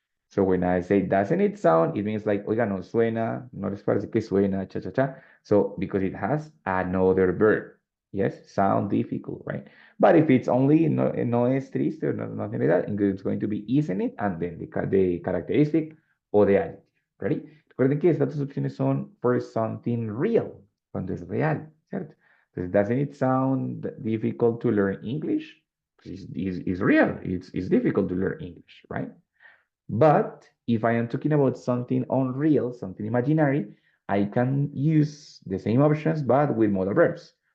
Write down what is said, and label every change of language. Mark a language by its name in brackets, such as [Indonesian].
[English] So when I say doesn't it sound, it means like, [Spanish] oiga, no suena, no les parece que suena, cha cha [English] cha. So because it has another verb. Yes, sound difficult, right? But if it's only [Spanish] no es triste [English] or nothing like that, it's going to be isn't it and then the characteristic or the adjective. Ready? [Spanish] Recuerden que estas dos opciones son [English] for something real, [Spanish] cuando es real, ¿cierto? [English] Entonces, doesn't it sound difficult to learn English? It's real. It's difficult to learn English, right? But if I am talking about something unreal, something imaginary, I can use the same options but with modal verbs.